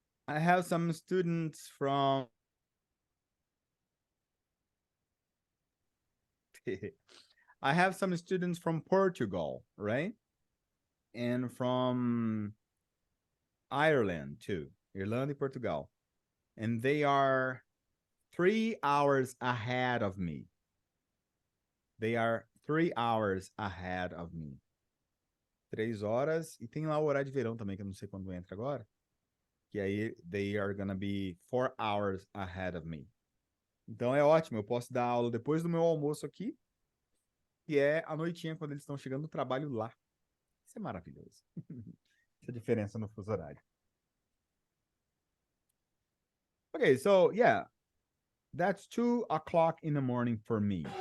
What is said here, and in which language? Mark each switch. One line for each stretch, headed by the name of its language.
English: I have some students from I have some students from Portugal, right? And from Ireland too.
Portuguese: Irlanda e Portugal.
English: And they are 3 hours ahead of me. They are 3 hours ahead of me.
Portuguese: 3 horas. E tem lá o horário de verão também, que eu não sei quando entra agora. Que aí,
English: they are gonna be 4 hours ahead of me.
Portuguese: Então é ótimo, eu posso dar aula depois do meu almoço aqui, que é a noitinha, quando eles estão chegando do trabalho lá. Isso é maravilhoso. Essa diferença no fuso horário.
English: Okay, so yeah, that's 2 o'clock in the morning for me.